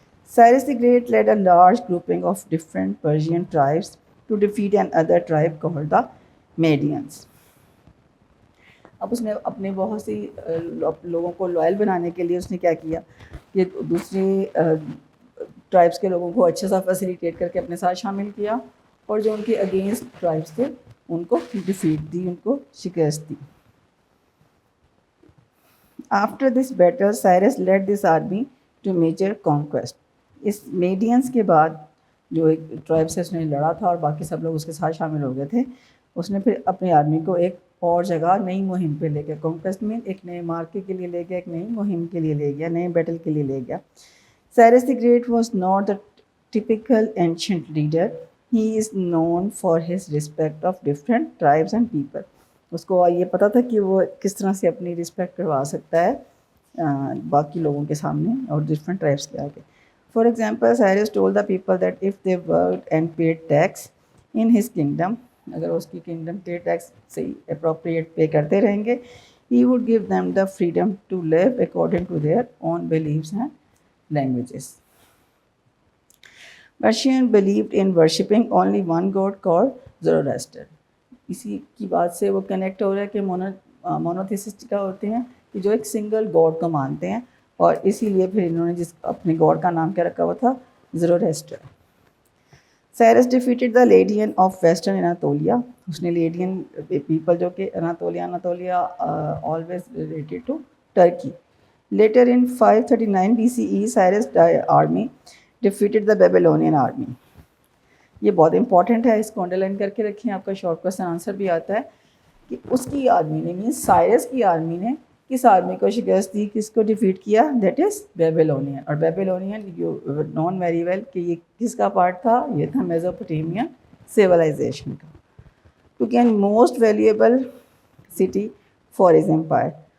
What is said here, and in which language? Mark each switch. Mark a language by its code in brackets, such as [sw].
[en] Cyrus the Great led a large grouping of different Persian tribes to defeat another tribe called the Medians. [ur] اب اس نے اپنے بہت سی لوگوں کو لوائل بنانے کے لیے اس نے کیا کیا کہ دوسرے ٹرائبس کے لوگوں کو اچھا سا فیسیلیٹیٹ کر کے اپنے ساتھ شامل کیا, اور جو ان کے اگینسٹ ٹرائبس تھے ان کو ڈیفیٹ دی, ان کو شکست دی. [en] After this battle, Cyrus led this army to major conquest. [ur] اس میڈینس کے بعد جو ایک ٹرائب سے اس نے لڑا تھا اور باقی سب لوگ اس کے ساتھ شامل ہو گئے تھے, اس نے پھر اپنی آرمی کو ایک اور جگہ نئی مہم پہ لے گیا. کانکویسٹ میں ایک نئے مارکے کے لیے لے گیا, ایک نئی مہم کے لیے لے گیا, نئے بیٹل کے لیے لے گیا. [en] Cyrus the Great was not the typical ancient leader. He is known for his respect of different tribes and people. [ur] اس کو یہ پتہ تھا کہ وہ کس طرح سے اپنی رسپیکٹ کروا سکتا ہے باقی لوگوں کے سامنے اور ڈفرینٹ ٹرائبس کے آگے. [en] For example, Cyrus told the people that if they worked and paid tax in his kingdom, [ur] اگر اس کی kingdom پہ ٹیکس صحیح appropriate پے کرتے رہیں گے, [en] he would give them the freedom to live according to their own beliefs and languages. Persian believed in worshipping only one god called Zoroaster. [ur] اسی کی بات سے وہ کنیکٹ ہو رہا ہے کہ مونوتھیسٹ کا ہوتے ہیں کہ جو ایک سنگل گاڈ کو مانتے ہیں, اور اسی لیے پھر انہوں نے جس اپنے گاڈ کا نام کیا رکھا ہوا تھا, زرواسٹر. [en] Cyrus defeated the Lydian of western Anatolia. [ur] اس نے لیڈین پیپل جو کہ [en] Anatolia always related to Turkey. Later in 539 BCE Cyrus army defeated the Babylonian army. [ur] یہ بہت امپورٹنٹ ہے, اس کو انڈرلائن کر کے رکھیں, آپ کا شارٹ کوسچن آنسر بھی آتا ہے کہ اس کی آرمی نے مینس سائرس کی آرمی نے کس آرمی کو شکست دی, کس کو ڈیفیٹ کیا, [en] That is Babylonian. [ur] اور Babylonian [en] you known very well [ur] کہ یہ کس کا پارٹ تھا, یہ تھا میزوپوٹیمین سیولائزیشن کا. کیونکہ [en] most valuable city for his empire,